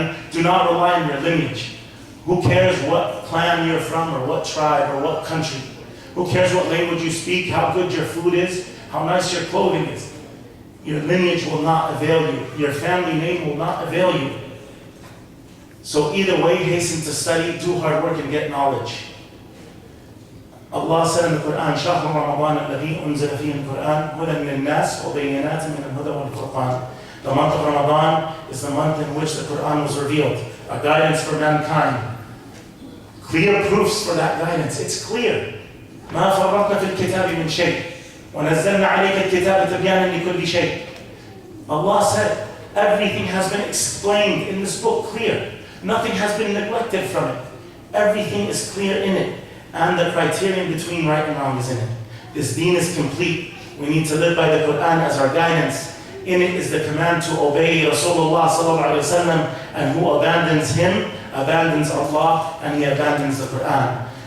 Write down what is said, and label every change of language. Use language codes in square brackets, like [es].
[en] Do not rely on your lineage. Who cares what clan you're from, or what tribe, or what country? Who cares what language you speak, how good your food is, how nice your clothing is? Your lineage will not avail you. Your family name will not avail you. So either way, hasten to study, do hard work, and get knowledge. Allah said in the Quran, [ar] شهر رمضان الذي أنزل فيه القرآن هدى للناس وبينات من الهدى والفرقان. [en] The month of Ramadan is the month in which the Quran was revealed, a guidance for mankind. Clear proofs for that guidance. It's clear. [ar] ما فرطنا في الكتاب من شيء ونزلنا عليك الكتاب تبيانا لكل شيء. [en] Allah said, everything has been explained in this book clear. Nothing has been neglected from it. Everything is clear in it. And the criterion between right and wrong is in it. This deen is complete. We need to live by the Quran as our guidance. In it is the command to obey Rasulullah sallallahu alaihi wasallam, and who abandons him, abandons Allah, and he abandons the Quran.